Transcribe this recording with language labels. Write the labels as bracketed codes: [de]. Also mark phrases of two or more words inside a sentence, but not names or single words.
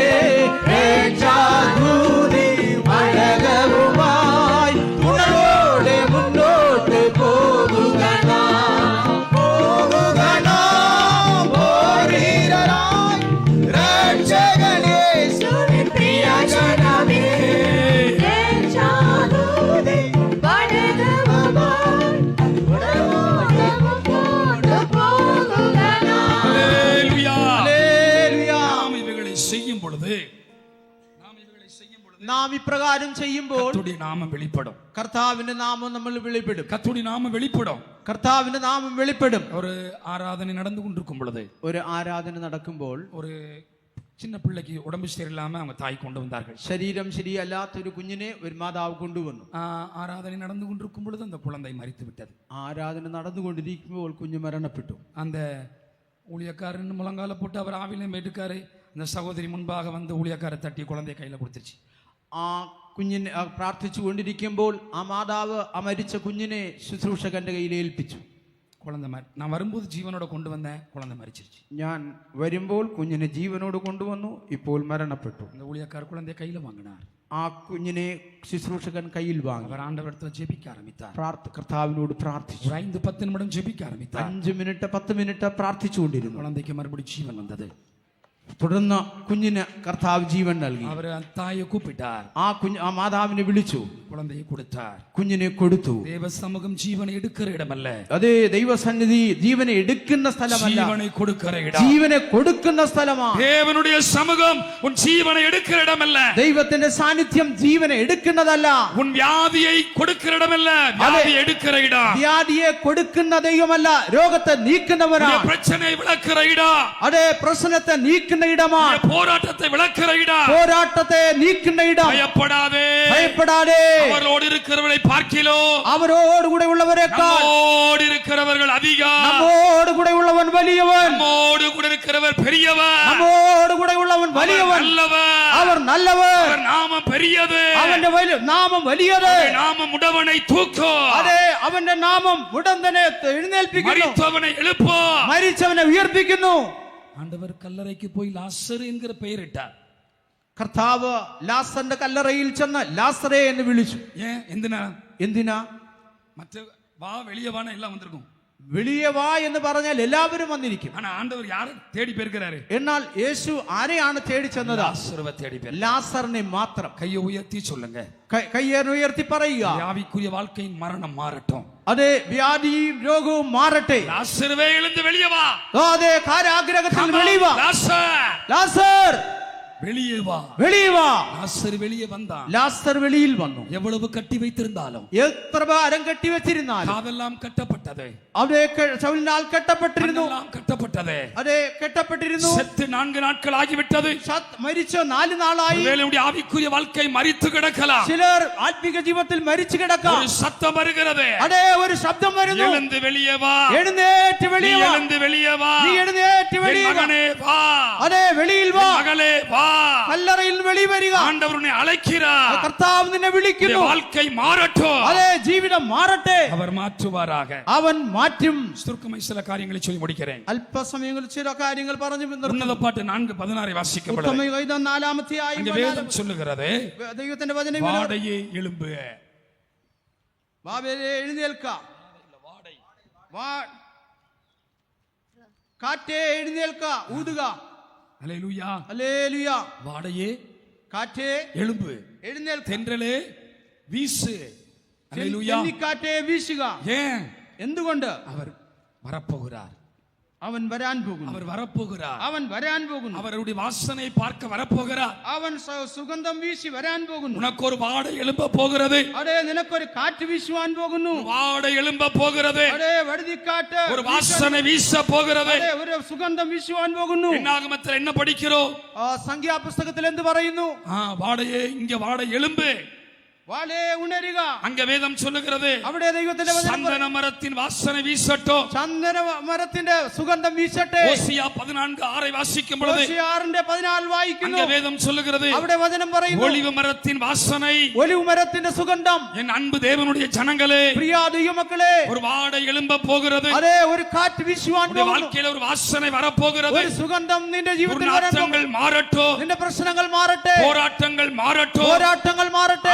[ta] ரட்சாதூதி அழகவுமாய், உணர்வோடு முன்னோட்டு போகுக நாம், போகுக நாம் போர் வீரராய், இரட்சகர் இயேசுவின் பிரியஜனமே, ரட்சாதூதி அழகவுமாய், உணர்வோடு முன்னோட்டு போகுக நாம். அல்லேலூயா. அல்லேலூயா. நாம் இவைகளை செய்யும் பொழுது [ml] നാം ഇപ്രകാരം ചെയ്യുമ്പോൾ [ta] கர்த்தருடைய நாமம் வெளிப்படும். [ml] കർത്താവിന്റെ നാമം നമ്മൾ വെളിപ്പെടും. [ta] கர்த்தருடைய நாமம் வெளிப்படும். [ml] കർത്താവിന്റെ നാമം വെളിപ്പെടും. [ta] ஒரு ஆராதனை நடந்து கொண்டிருக்கும் பொழுது [ml] ഒരു ആരാധന നടക്കുമ്പോൾ [ta] ஒரு சின்ன பிள்ளைக்கு உடம்பு சரியில்லாம அவங்க தாய் கொண்டு வந்தார்கள். [ml] ശരീരം ശരിയല്ലാത്ത ഒരു കുഞ്ഞിനെ ഒരു മാതാവ് കൊണ്ടുവന്നു. [ta] ஆராதனை நடந்து கொண்டிருக்கும் பொழுது அந்த குழந்தை மரித்து விட்டது. [ml] ആരാധന നടന്നുകൊണ്ടിരിക്കുമ്പോൾ കുഞ്ഞ് മരണപ്പെട്ടു. [ta] அந்த ஊழியக்காரன் முழங்கால போட்டு அவர் ஆவிலையும் எடுக்காரு. அந்த சகோதரி முன்பாக வந்து ஊழியக்காரை தட்டி குழந்தைய கையில கொடுத்துருச்சு. [ml] ആ കുഞ്ഞിനെ പ്രാർത്ഥിച്ചു കൊണ്ടിരിക്കുമ്പോൾ ആ മാതാവ് ആ മരിച്ച കുഞ്ഞിനെ ശുശ്രൂഷകന്റെ കയ്യിൽ ഏൽപ്പിച്ചു. [ta] குழந்தை நான் வரும்போது ஜீவனோட கொண்டு வந்தேன், குழந்தை மரிச்சிருச்சு. [ml] ഞാൻ വരുമ്പോൾ കുഞ്ഞിനെ ജീവനോട് കൊണ്ടുവന്നു, ഇപ്പോൾ മരണപ്പെട്ടു. [ta] அந்த ஊழியக்கார குழந்தைய கையில வாங்கினார். [ml] ആ കുഞ്ഞിനെ ശുശ്രൂഷകൻ കയ്യിൽ വാങ്ങി. [ta] அவர் ஆண்டவரிடத்துல ஜெபிக்க ஆரம்பித்தார். [ml] കർത്താവിനോട് പ്രാർത്ഥിച്ചു. [ta] ஒரு 5-10 நிமிடம் ஜெபிக்க ஆரம்பித்தார். [ml] 5 മിനിറ്റ് 10 മിനിറ്റ് പ്രാർത്ഥിച്ചുകൊണ്ടിരുന്നു. [ta] குழந்தைக்கு மறுபடியும் ஜீவன் வந்தது. [ml] തുടർന്ന് കുഞ്ഞിന് കർത്താവ് ജീവൻ നൽകി. [ta] அவர் தாயை கூப்பிட்டார். [ml] ആ മാതാവിനെ വിളിച്ചു, [ta] குழந்தையை கொடுத்தார். [ml] കുഞ്ഞിനെ കൊടുത്തു. [ta] தேவ சமூகம் ஜீவனை எடுக்கிற இடமல்ல, [ml] അതേ ദൈവസന്നിധി ജീവനെ എടുക്കുന്ന സ്ഥലമല്ല, [ta] ஜீவனை கொடுக்கிற இடம். [ml] ജീവനെ കൊടുക്കുന്ന സ്ഥലമാണ്. [ta] தேவனுடைய சமூகம் உன் ஜீவனை எடுக்கிற இடமல்ல, [ml] ദൈവത്തിന്റെ സാന്നിധ്യം ജീവനെ എടുക്കുന്നതല്ല, [ta] உன் வியாதியை கொடுக்கிற இடமல்ல, வியாதி எடுக்கிற இடம். [ml] വ്യാധിയെ കൊടുക്കുന്ന ദൈവമല്ല, രോഗത്തെ നീക്കുന്നവനാണ്. [ta] பிரச்சனை விளக்குற இடம். [ml] അതേ പ്രശ്നത്തെ നീക്കുന്ന ഇടമാണ്. [ta] போராட்டத்தை விளக்குற இடம். [ml] പോരാട്ടത്തെ നീക്കുന്ന ഇടം. [ta] பயப்படாதே, [ml] ഭയപ്പെടാതെ. [ta] அவரோடு இருக்கிறவர்களை பார்க்கிலோ [ml] അവരോട് കൂടെ ഉള്ളവരെക്കാൾ [ta] நம்மோடு இருக்கிறவர்கள் அதிகம். [ml] നമ്മോട് കൂടെ ഉള്ളവൻ വലിയവൻ. [ta] நம்மோடு கூட இருக்கிறவர் பெரியவர். [ml] നമ്മോട് കൂടെ ഉള്ളവൻ വലിയവൻ. [ta] நல்லவர். [ml] അവർ നല്ലവൻ. [ta] அவர் நாமம் பெரியது. [ml] അവന്റെ നാമം വലിയത്. [ta] நாமம் உடவனை தூக்கும். [ml] അതെ, അവന്റെ നാമം ഉടൻ തന്നെ എഴുന്നേൽപ്പിക്കുന്നു. [ta] மரித்தவனை எழுப்பும். [ml] മരിച്ചവനെ ഉയർപ്പിക്കുന്നു. [ta] ஆண்டவர் கல்லறைக்கு போய் லாசர் என்கிற பெயரிட்டார். [ml] കർത്താവ് ലാസറിന്റെ കല്ലറയിൽ ചെന്ന് ലാസറേ എന്ന് വിളിച്ചു. ஏன் എന്തിനാ? എന്തിനാ? [ta] மற்ற வா வெளியே வான எல்லாம் வந்திருக்கும். [ml] വെളിയെ വാ എന്ന് പറഞ്ഞാൽ എല്ലാവരും വന്നിരിക്കും. [ta] ஆனா ஆண்டவர் யாரை தேடி போயிருக்கிறாரு? [ml] എന്നാൽ യേശു ആരെയാണ് തേടി ചെന്നത്? [ta] லாசருவை தேடி போய். [ml] ലാസറിനെ മാത്രം. [ta] கையை உயர்த்தி சொல்லுங்க, [ml] കയ്യുയർത്തി പറയുക, [ta] ஆவிக்குரிய வாழ்க்கையின் மரணம் மாறட்டும். [ml] അതെ, വ്യാധിയും രോഗവും മാറട്ടെ. [ta] லாசருவே எழுந்து வெளியே வா. [ml] അതെ, കാരാഗ്രഹത്തിൽ വെളിയെ വാ. [ta] லாசர் [ml] ലാസർ [ta] வெளியே வா. [ml] വെളിയെ വാ. [ta] லாசர் வெளியே வந்தான். [ml] ലാസർ വെളിയിൽ വന്നു. [ta] எவ்வளவு கட்டி வைத்திருந்தாலும், [ml] എത്ര ഭാരം കെട്ടിവെച്ചിരുന്നാലും, [ta] காதெல்லாம் கட்டப்பட்டது, [ml] അവിടെ ചവിലിനാൽ കെട്ടപ്പെട്ടിരുന്നു. [ta] கண்ணெல்லாம் கட்டப்பட்டது. [ml] അതെ, കെട്ടപ്പെട്ടിരുന്നു. [ta] செத்து 4 நாட்கள் ஆகிவிட்டது. [ml] മരിച്ച 4 നാളായി. [ta] ஒருவேளை ஆவிக்குரிய வாழ்க்கை மரித்து கிடக்கலாம். [ml] ചിലർ ആത്മീക ജീവിതത്തിൽ മരിച്ചു കിടക്കാം. [ta] ஒரு சத்தம் வருகிறது. [ml] അതെ, ഒരു ശബ്ദം വരുന്നു. [ta] எழுந்து வெளியே வா. [ml] എഴുന്നേറ്റ് വെളിയിൽ വാ. [ta] எழுந்து வெளியே வா. [ml] നീ എഴുന്നേറ്റ് വെളിയിൽ വാ. [ta] மகனே வா. [ml] അതെ, വെളിയിൽ വാ. [ta] மகளே வா. [ml] കല്ലറയിൽ വെളി വരിക. [ta] ஆண்டவர் உன்னை அழைக்கிறார். [ml] കർത്താവ് നിന്നെ വിളിക്കുന്നു. [ta] வாழ்க்கை மாறட்டும். [ml] അതെ, ജീവിതം മാറട്ടെ. [ta] அவர் மாற்றுவாராக. [ml] അവൻ മാറ്റും. [ta] சுருக்கமாய் சில காரியங்களை சொல்லி முடிக்கிறேன். [ml] അല്പസമയങ്ങളിൽ ചില കാര്യങ്ങൾ പറഞ്ഞു [ta] உன்னத பாட்டு 4:16 വാസിക്കപ്പെടുகிறது. [ml] ഉത്തമഗീതം 4-ാമധ്യായം [ta] அங்கே வேதம் சொல்லுகிறது, [ml] ദൈവത്തിന്റെ വചനം [ta] வாடையே எழும்பு. [ml] ബാബേലേ എഴുന്നേൽക്ക, കാറ്റേ എഴുന്നേൽക്ക, ഊതുക. [ta] ஹல்லேலூயா, [ml] ഹല്ലേലൂയ. [ta] வாடையே [ml] കാറ്റേ [ta] எழும்பு, [ml] എഴുന്നേൽക്ക, [ta] தென்றலே வீசு. ஹல்லேலூயா. [ml] കാറ്റേ വീശുക. [ta] ஏன்? [ml] എന്തുകൊണ്ട്? [ta] அவர் வரப்போகிறார். [ml] അവൻ വരാൻ പോകുന്നു. [ta] அவர் வரப்போகிறார். [ml] അവൻ വരാൻ പോകുന്നു. [ta] அவருடைய வாசனை பார்க்க வரப்போகிறார். [ml] അവൻ സുഗന്ധം വീശി വരാൻ പോകുന്നു. [ta] உனக்கு ஒரு வாடை எழும்ப போகிறது. [ml] അടേ നിനക്കൊരു കാറ്റ് വീശുവാൻ പോകുന്നു. [ta] வாடை எழும்ப போகிறது. [ml] അടേ വഴുതിക്കാറ്റ്, [ta] ஒரு வாசனை வீச போகிறது. [ml] അടേ ഒരു സുഗന്ധം വീശുവാൻ പോകുന്നു. [ta] என்னாகமத்தில் என்ன படிக்கிறோம்? [ml] സംഖ്യാപുസ്തകത്തിൽ എന്ത് പറയുന്നു? [ta] வாடையே, இங்க வாடை எழும்பு, [ml] വാളേ ഉണരുക. [ta] அங்க வேதம் சொல்லுகிறது, [ml] അവിടെ ദൈവത്തിന്റെ വചനം [ta] சந்தன மரத்தின் வாசனை வீசட்டும். [ml] ചന്ദന മരത്തിന്റെ സുഗന്ധം വീശട്ടെ. [ta] ஓசியா 14:6 வாசிக்கும் பொழுது [ml] 6:14 വായിക്കുന്നു. [ta] அங்க வேதம் சொல்லுகிறது, [ml] അവിടെ വചനം പറയുന്നു, [ta] ஒலிவ மரத்தின் வாசனை, [ml] ഒലിവ് മരത്തിന്റെ സുഗന്ധം. [ta] என் அன்பு தேவனுடைய ஜனங்களே, [ml] പ്രിയ ദൈവമക്കളെ, [ta] ஒரு வாடை எழும்ப போகிறது. [ml] അതേ ഒരു കാറ്റ് വീശുവാൻ [ta] உங்களுடைய [ml] പോകുന്നു. [ta] வாழ்க்கையில ஒரு வாசனை வரப்போகிறது. [ml] ഒരു സുഗന്ധം നിന്റെ ജീവിതത്തിൽ വരാൻ പോകുന്നു. [ta] துர்நாற்றங்கள் மாறட்டும், [ml] നിന്റെ പ്രശ്നങ്ങൾ മാറട്ടെ, [ta] போராட்டங்கள் மாறட்டும், [ml] പോരാട്ടങ്ങൾ മാറട്ടെ,